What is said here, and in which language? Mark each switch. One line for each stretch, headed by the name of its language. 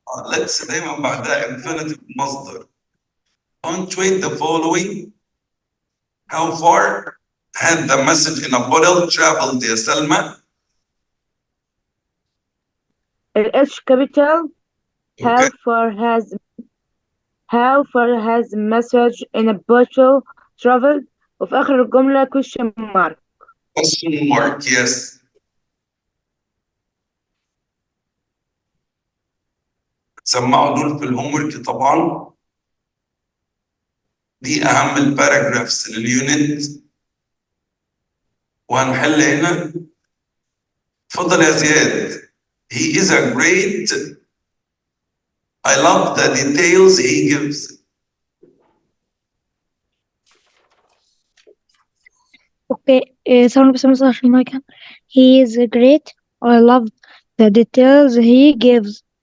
Arabic: Let's دايما بعدها infinitive مصدر.
English: Punctuate the following. How far had the message in a bottle traveled يا سلمى؟ H capital. Okay. How far has message in a bottle traveled?
Arabic: وفي آخر الجملة
English: question mark. Question mark, yes.
Arabic: سمعوا دول في الهومورك طبعا. دي أهم الباراجرافز لليونت. وهنحل هنا. اتفضل يا زياد.
English: He is a great. I love the details he gives.
Arabic: Okay, ثواني بس أمسح عشان ما كان.
English: He is great. I love the details he gives.